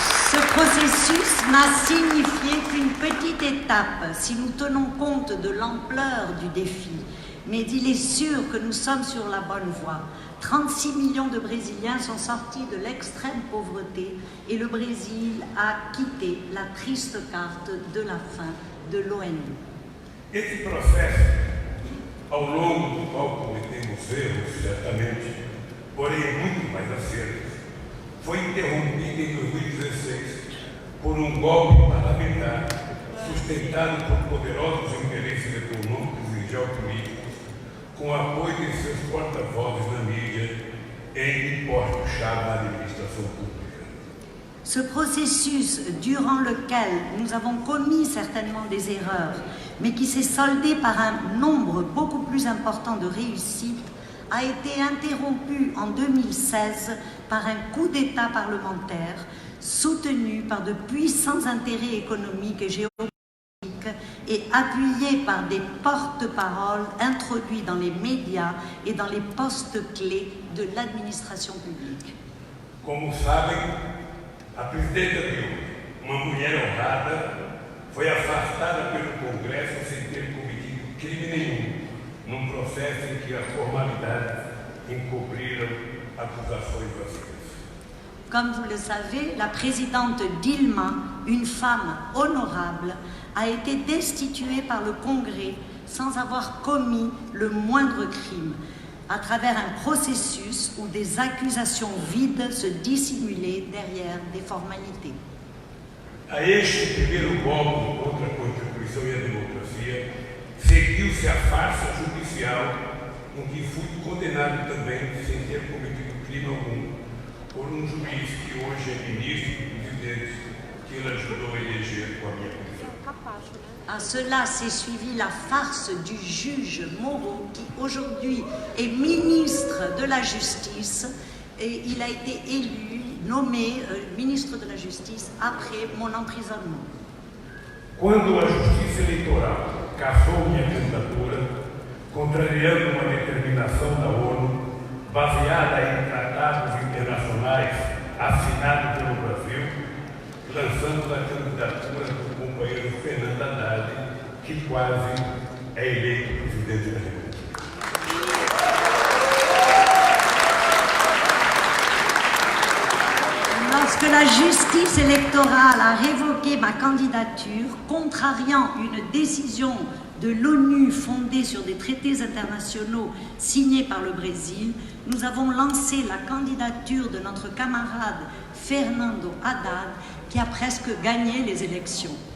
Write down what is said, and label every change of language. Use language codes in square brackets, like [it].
[fr] Ce processus n'a signifié qu'une petite étape si nous tenons compte de l'ampleur du défi, mais il est sûr que nous sommes sur la bonne voie. 36 millions de Brésiliens sont sortis de l'extrême pauvreté et le Brésil a quitté la triste carte de la faim de l'ONU. [pt] Esse processo, ao longo do qual cometemos erros, certamente, porém muito mais acertos, foi interrompido em 2016 por golpe parlamentar sustentado por poderosos interesses econômicos e geopolíticos, com o apoio de seus porta-vozes na mídia em postos-chave da administração pública. [fr] Ce processus durant lequel nous avons commis certainement des erreurs, mais qui s'est soldé par un nombre beaucoup plus important de réussites, a été interrompu en 2016 par un coup d'État parlementaire soutenu par de puissants intérêts économiques et géopolitiques et appuyé par des porte-paroles introduits dans les médias et dans les postes clés de l'administration publique. [pt] Como sabem, a presidenta Dilma, uma mulher honrada, foi afastada pelo Congresso sem ter cometido crime nenhum, num processo em que as formalidades encobriram acusações vazias. [fr] Comme vous le savez, la présidente Dilma, une femme honorable, a été destituée par le Congrès sans avoir commis le moindre crime, à travers un processus où des accusations vides se dissimulaient derrière des formalités. [pt] A este primeiro golpe contra a Constituição e a democracia, seguiu-se a farsa judicial em que fui condenado também sem ter cometido crime algum por juiz que hoje é ministro e presidente que ele ajudou a eleger com a minha prisão. [fr] À cela s'est suivi la farce du juge Moro qui aujourd'hui est ministre de la Justice et il a été élu, nommé ministre de la Justice après mon emprisonnement. [pt] Quando a Justiça Eleitoral cassou minha candidatura, contrariando uma determinação da ONU baseada em tratados internacionais assinados pelo Brasil, lançamos a candidatura do companheiro Fernando Haddad, que quase é eleito presidente da República. [fr] Lorsque la justice électorale a révoqué ma candidature, contrariant une décision de l'ONU fondée sur des traités internationaux signés par le Brésil, nous avons lancé la candidature de notre camarade Fernando Haddad, qui a presque gagné les élections.